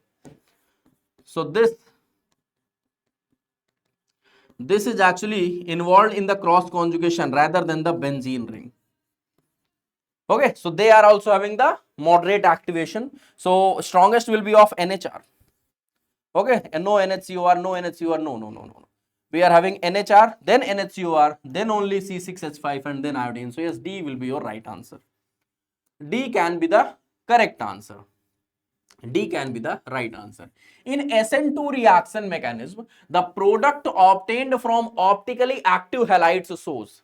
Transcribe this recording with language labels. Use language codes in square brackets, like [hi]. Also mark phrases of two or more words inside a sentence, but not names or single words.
[en] So this is actually involved in the cross conjugation rather than the benzene ring. Okay, so they are also having the moderate activation. So strongest will be of NHR. Okay, and no NHCOR, no NHCOR, no. we are having NHR, then NHCOR, then only C6H5 and then iodine. So yes, D will be your right answer. D can be the correct answer. D can be the right answer. In SN2 reaction mechanism, the product obtained from optically active halides shows.